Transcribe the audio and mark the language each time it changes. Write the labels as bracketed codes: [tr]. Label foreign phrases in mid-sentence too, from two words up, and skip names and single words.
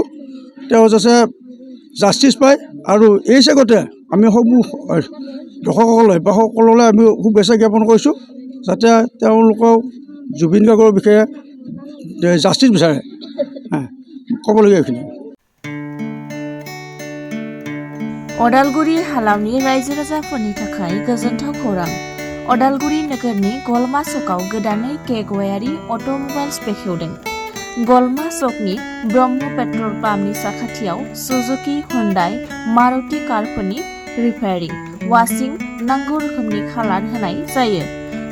[as] তেওঁ যাতে জাষ্টিছ পায় আৰু এই চেগতে আমি সমূহ দৰ্শকসকলে বা সকলোলৈ আমি শুভেচ্ছা জ্ঞাপন কৰিছোঁ যাতে তেওঁলোকক জুবিন গাৰ্গৰ বিষয়ে জাষ্টিছ বিচাৰে। ক'বলগীয়া এইখিনি। [brx] अदालगुरि हालामनि रायजो राजाफोरनि थाखाय गोजोनथाव खौरां। अदालगुरि नोगोरनि गलमा सकआव गोदानै केगवायारि अट'मबाइल्स बेखेवदों। गलमा सकनि ब्रह्म पेट्रल पाम्पनि साखाथियाव सुजुकी, हुन्डाइ, मारुति कारफोरनि रिपेयारिं, वाशिं, नांगौ रोखोमनि खालार होनाय जायो।